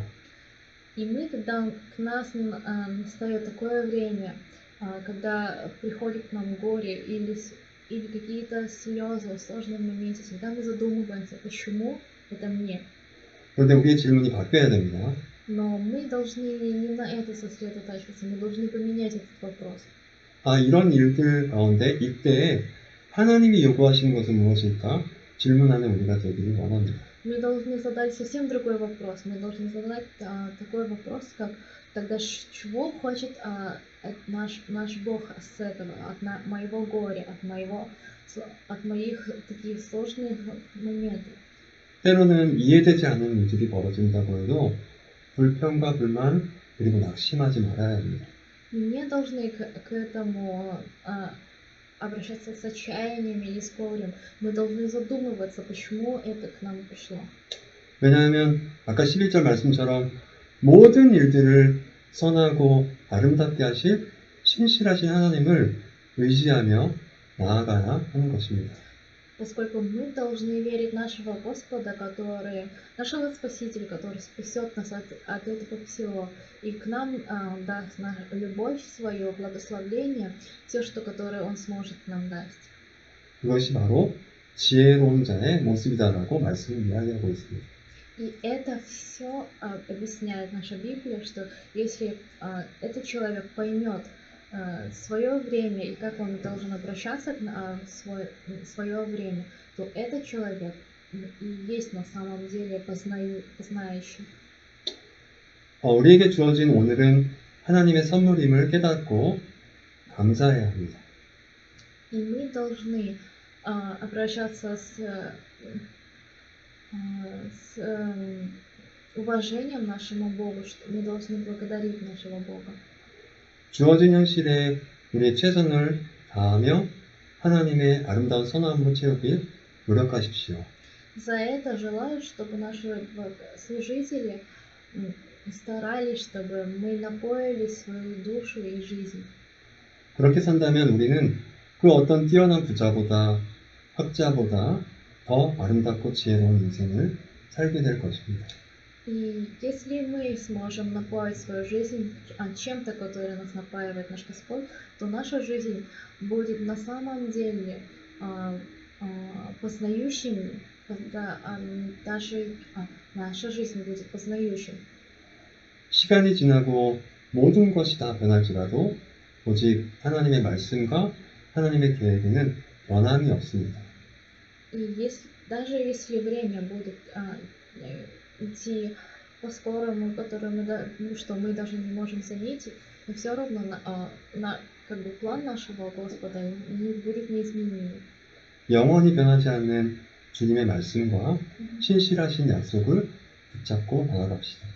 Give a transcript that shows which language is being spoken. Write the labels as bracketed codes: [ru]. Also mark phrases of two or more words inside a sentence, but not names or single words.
[ru] И мы, когда к нас настает такое время, когда приходит к нам горе или какие-то слезы в сложном моменте, всегда мы задумываемся, почему это мне. [ko] 그런데 우리의 질문이 바뀌어야 됩니다. [ru] Но мы должны не на это сосредотачиваться, мы должны поменять этот вопрос. [ko] 이런 일들 가운데 이때 하나님이 요구하시는 것은 무엇일까? 질문하는 우리가 되기를 원합니다. [ru] Мы должны задать совсем другой вопрос. Мы должны задать такой вопрос, как тогда чего хочет наш Бог с этого, моего горя, от моих таких сложных моментов. [ko] 때로는 이해되지 않는 일들이 벌어진다고 해도 불평과 불만 그리고 낙심하지 말아야 합니다. [ru] Не должны к этому обращаться с отчаянием или с горем. Мы должны задумываться, почему это к нам пришло. [ko] 왜냐하면 아까 11절 말씀처럼 모든 일들을 선하고 아름답게 하실 신실하신 하나님을 의지하며 나아가야 하는 것입니다. [ru] Поскольку мы должны верить нашего Господа, нашего Спасителя, который спасет нас от этого всего, и к нам даст любовь свою, благословение, все, которое Он сможет нам дать. [ko] 그것이 바로 지혜로운 자의 모습이다라고 말씀을 이야기하고 있습니다. [ru] И это все объясняет наша Библия, что если этот человек поймет свое время и как он должен обращаться в свое время, то этот человек и есть на самом деле познающий. [ko] 우리에게 주어진 오늘은 하나님의 선물임을 깨닫고 감사해야 합니다. [ru] И мы должны обращаться с уважением нашему Богу, что мы должны благодарить нашего Бога. [ko] 주어진 현실에 우리의 최선을 다하며 하나님의 아름다운 선함으로 채우길 노력하십시오. [ru] За это желаю, чтобы наши служители старались, чтобы мы напоили свою душу и жизнь. [ko] 그렇게 산다면 우리는 그 어떤 뛰어난 부자보다 학자보다 더 아름답고 지혜로운 인생을 살게 될 것입니다. [ru] И если мы сможем напоить свою жизнь чем-то, которое нас напаивает наш Господь, то наша жизнь будет на самом деле познающим, даже наша жизнь будет познающим. [ko] 시간이 지나고 모든 것이 다 변할지라도 오직 하나님의 말씀과 하나님의 계획에는 변함이 없습니다. [ru] И даже если время будет идти по-скорому, что мы даже не можем заметить, но все равно план нашего Господа не будет неизменим. [ko] 영원히 변하지 않는 주님의 말씀과 신실하신 약속을 붙잡고 나아갑시다.